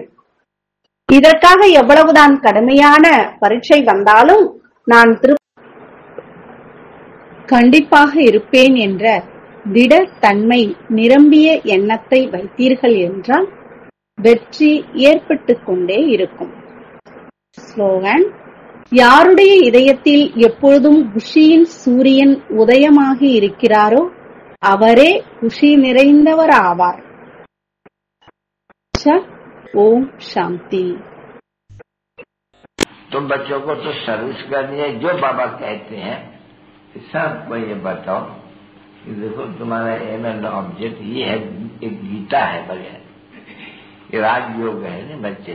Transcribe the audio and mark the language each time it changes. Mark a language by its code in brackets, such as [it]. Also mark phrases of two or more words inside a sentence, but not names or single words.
[ta] இதற்காக எவ்வளவுதான் கடுமையான பரீட்சை வந்தாலும் நான் கண்டிப்பாக இருப்பேன் என்ற திடத்தன்மை நிரம்பிய எண்ணத்தை வைத்தீர்கள் என்றால் வெற்றி ஏற்பட்டுக் கொண்டே இருக்கும். ஸ்லோகன்: யாருடைய இதயத்தில் எப்பொழுதும் குஷியின் சூரியன் உதயமாகி இருக்கிறாரோ அவரே குஷி நிறைந்தவராவார். [hi] ओम शांति। तो बच्चों को तो सर्विस करनी है, जो बाबा कहते हैं सबको ये बताओ कि देखो तुम्हारा [en] aim and object [hi] ये है, एक गीता है बगैर, ये राजयोग है ना बच्चे।